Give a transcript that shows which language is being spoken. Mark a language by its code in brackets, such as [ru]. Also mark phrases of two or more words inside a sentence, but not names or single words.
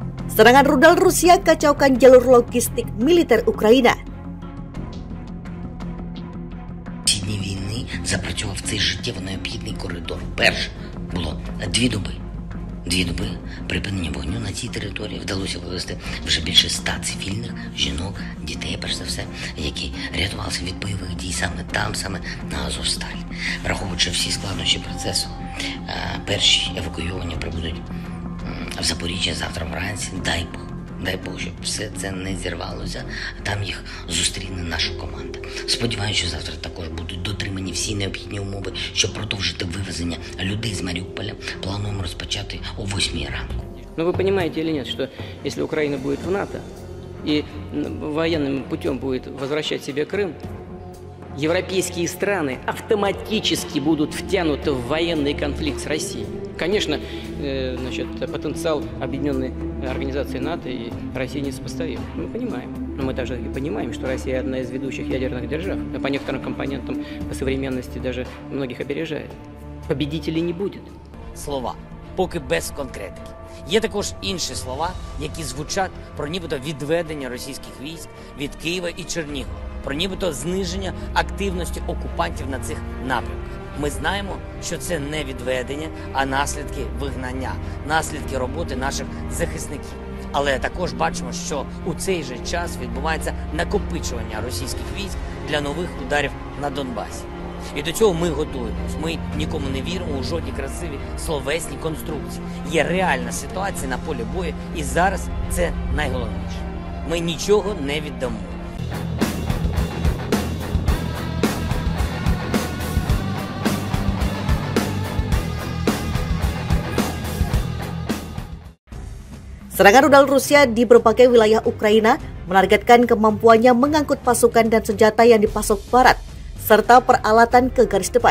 [id] Serangan rudal Rusia kacaukan jalur logistik militer Ukraina. [uk] Ці дні війни запрацював цей життєво необхідний коридор. Перше було 2 доби. 2 доби припинення вогню на цій території вдалося вивезти вже більше 100 цивільних, жінок, дітей, перш за все, які рятувалися від бойових дій саме там, саме на Азовсталі. Враховуючи всі складнощі процесу, перші евакуйовані прибудуть в Запоріжжя завтра вранці. Дай Бог, щоб все це не зірвалося, а там їх зустріне наша команда. Сподіваюся, що завтра також будуть дотримані всі необхідні умови, щоб продовжити вивезення людей з Маріуполя. Плануємо розпочати о 8 ранку. [ru] Но вы понимаете или нет, что если Украина будет в НАТО и военным путем будет возвращать себе Крым, европейские страны автоматически будут втянуты в военный конфликт с Россией. Конечно, потенциал объединенной организации НАТО и России несопоставим. Мы понимаем. Но мы также и понимаем, что Россия одна из ведущих ядерных держав. По некоторым компонентам по современности даже многих опережает. Победителей не будет. [uk] Слова, поки без конкретики. Є також інші слова, які звучать про нібито відведення російських військ від Києва і Чернігова, про нібито зниження активності окупантів на цих напрямках. Ми знаємо, що це не відведення, а наслідки вигнання, наслідки роботи наших захисників. Але також бачимо, що у цей же час відбувається накопичування російських військ для нових ударів на Донбасі. І до цього ми готуємось. Ми нікому не віримо у жодні красиві словесні конструкції. Є реальна ситуація на полі бою, і зараз це найголовніше. Ми нічого не віддамо. [id] Serangan rudal Rusia di berbagai wilayah Ukraina menargetkan kemampuannya mengangkut pasukan dan senjata yang dipasok Barat, serta peralatan ke garis depan.